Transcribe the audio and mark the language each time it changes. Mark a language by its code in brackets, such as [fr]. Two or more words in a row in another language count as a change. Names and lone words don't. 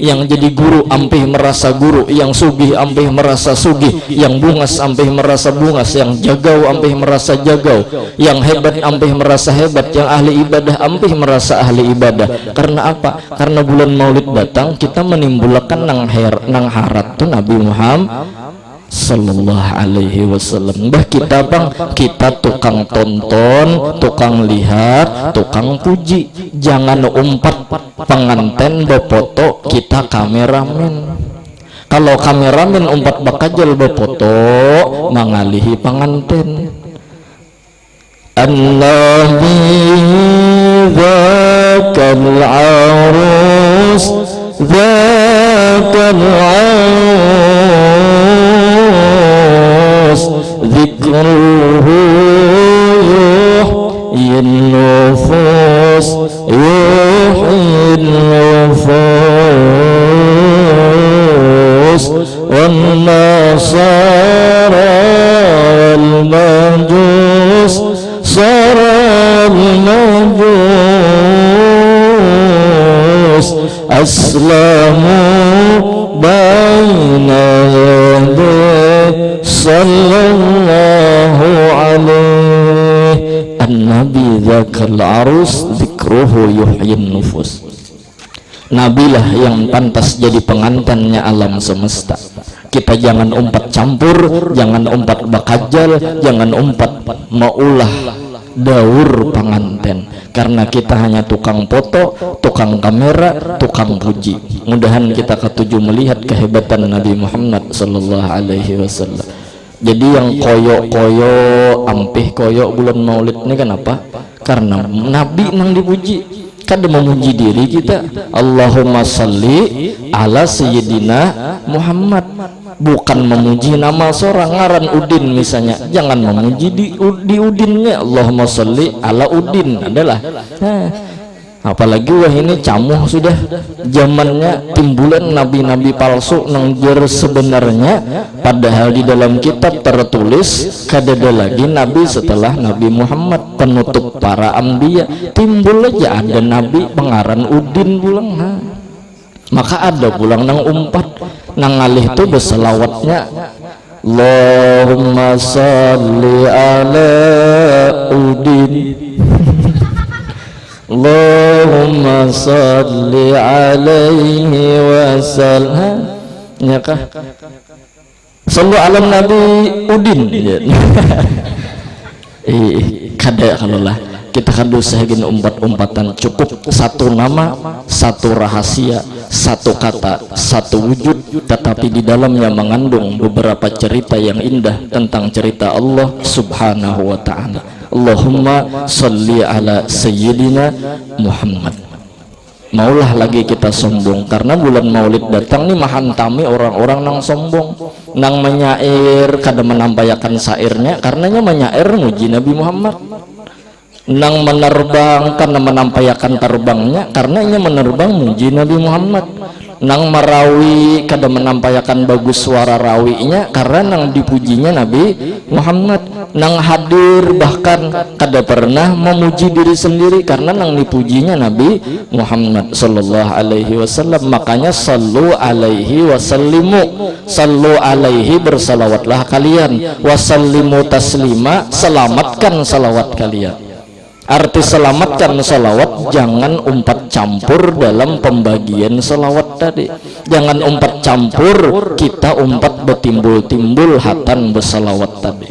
[bjn] Yang jadi guru ampih merasa guru, yang sugih ampih merasa sugih, yang bungas ampih merasa bungas, yang jagau ampih merasa jagau, yang hebat ampih merasa hebat, yang ahli ibadah ampih merasa ahli ibadah. Karena apa? Karena bulan Maulid datang kita menimbulkan nang harat tu Nabi Muhammad [ar] صلى الله عليه وسلم. [bjn] Bah kita bang, kita tukang tonton, tukang lihat, tukang puji. Jangan umpat penganten befoto, kita kameramen. Kalau kameramen umpat bakajal befoto mengalihi penganten. [ar] الذي ذاك العروس ذاك ذكره يحيي النفوس يحيي النفوس والنصارى والمجوس صار المجوس أسلموا بين يديه صلى الله عليه النبي ذاك العروس ذكره يحيي النفوس. [id] Nabilah yang pantas jadi pengantinnya alam semesta. [bjn] Kita jangan umpat campur, jangan umpat bakajal, jangan umpat maulah daur pengantin, karena kita hanya tukang foto, tukang kamera, tukang puji. Mudahan kita ketujuh melihat kehebatan Nabi Muhammad [ar] صلى الله عليه وسلم. [bjn] Jadi yang koyo-koyo ampih koyo bulan Maulid ini kenapa? Karena Nabi nang dipuji. Kada memuji diri kita. [ar] اللهم صل على سيدنا محمد. [id] Bukan memuji nama seorang ngaran Udin misalnya. Jangan memuji di Udinnya. [ar] اللهم صل على Udin adalah. [bjn] Apalagi wah ini camuh sudah zamannya timbulan nabi-nabi palsu nang jer sebenarnya, padahal di dalam kitab tertulis kadada lagi nabi setelah Nabi Muhammad, penutup para anbiya. Timbul aja ada nabi pengaran Udin pulang. Maka ada pulang nang umpat nang ngalih itu berselawatnya [ar] اللهم صل على Udin اللهم صل عليه وسلم. [bjn] Ya kah? [ar] صلوا على النبي Udin. [bjn] Kada kalau lah kita kan dosa gini umpat-umpatan. [id] Cukup satu nama, satu rahasia, satu kata, satu wujud, tetapi di dalamnya mengandung beberapa cerita yang indah tentang cerita Allah [ar] سبحانه وتعالى. اللهم صل على سيدنا محمد. [bjn] Maulah lagi kita sombong karena bulan Maulid datang nih mahantami orang-orang nang sombong, nang menyair kada menampayakan sairnya karenanya menyair muji Nabi Muhammad, nang menerbang karena menampayakan terbangnya karenanya menerbang muji Nabi Muhammad, nang merawi kada menampayakan bagus suara rawinya karena nang dipujinya Nabi Muhammad, nang hadir bahkan kada pernah memuji diri sendiri karena nang dipujinya Nabi Muhammad [ar] صلى الله عليه وسلم. [id] Makanya [ar] صلوا عليه وسلموا صلوا عليه [id] bersalawatlah kalian, [ar] وسلموا تسليما [id] selamatkan salawat kalian. [bjn] Arti selamatkan salawat, jangan umpat campur dalam pembagian salawat tadi, jangan umpat campur kita umpat betimbul-timbul hatan bersalawat tadi.